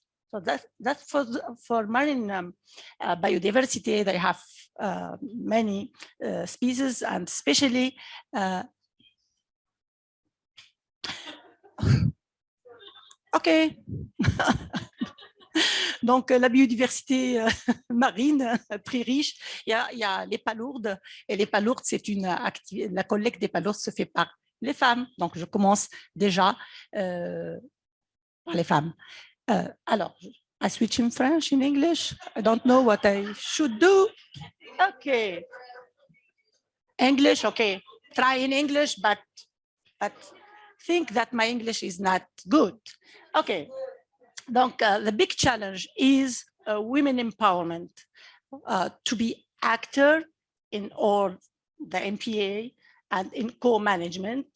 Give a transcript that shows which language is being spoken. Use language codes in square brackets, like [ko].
[en] So that's for marine biodiversity. They have many species, and especially OK. [fr] Donc, la biodiversité marine très riche. Il y a les palourdes. Et les palourdes, c'est une activité. La collecte des palourdes se fait par les femmes. Donc, je commence déjà par les femmes. [en] Alors, I switch in French, in English. I don't know what I should do. OK. English, OK. Try in English, but think that my English is not good. OK. Donc, the big challenge is women empowerment, to be actor in all the MPA and in co-management.